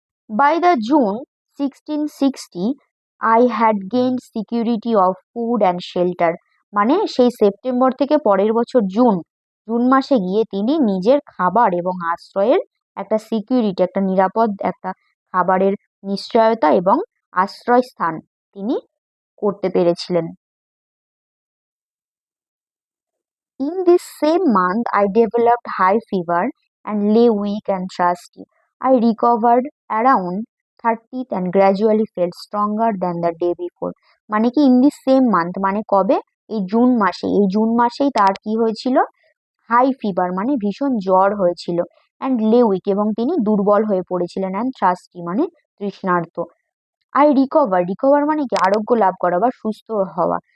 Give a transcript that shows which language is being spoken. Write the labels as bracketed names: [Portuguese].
[English] by the June 1660 I had gained security of food and shelter, [Bangla] মানে সেই September থেকে পরের বছর জুন জুন মাসে গিয়ে তিনি নিজের খাবার এবং আশ্রয়ের একটা সিকিউরিটি, একটা নিরাপদ একটা খাবারের নিশ্চয়তা এবং আশ্রয় স্থান তিনি করতে পেরেছিলেন। [English] In this same month, I developed high fever and lay weak and thirsty. I recovered around 30th and gradually felt stronger than the day before. [Bangla] মানে কি [English] in this same month [Bangla] মানে কবে, এই জুন মাসে, এই জুন মাসেই তার কি হয়েছিল, হাই ফিভার মানে ভীষণ জ্বর হয়েছিল, [English] and lay weak [Bangla] এবং তিনি দুর্বল হয়ে পড়েছিলেন, [English] and thirsty [Bangla] মানে তৃষ্ণার্ত। [English] I recover, [Bangla] রিকভার মানে কি আরোগ্য লাভ করা বা সুস্থ হওয়া।